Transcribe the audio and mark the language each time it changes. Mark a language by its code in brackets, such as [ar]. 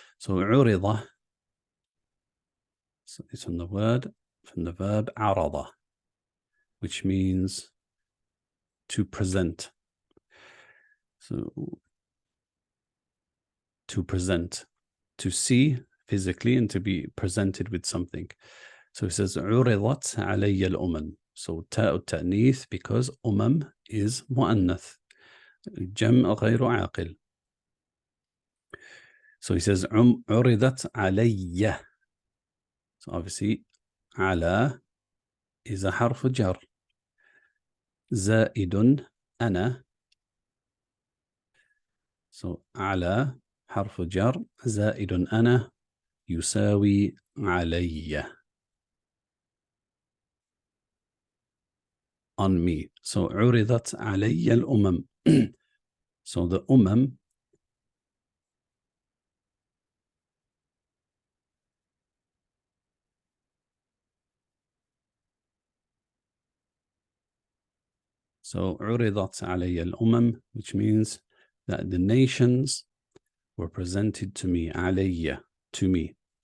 [en] So عرض, so it's from the verb عرض, which means to present. So to present, to see physically and to be presented with something. So it says [ar] عرضت علي الأمم. So تاء التأنيث, [en] because is [ar] مؤنث, جمع غير عاقل. [en] So he says [ar] عرضت علي. [en] So obviously [ar] على [en] is a [ar] حرف جر, زائد أنا. So على حرف جر زائد أنا يساوي علي, [en] on me. [ar] So عرضت علي الأمم. [en] So the so [ar] عرضت علي الأمم, [en] which means that the nations were presented to me, علي, to me.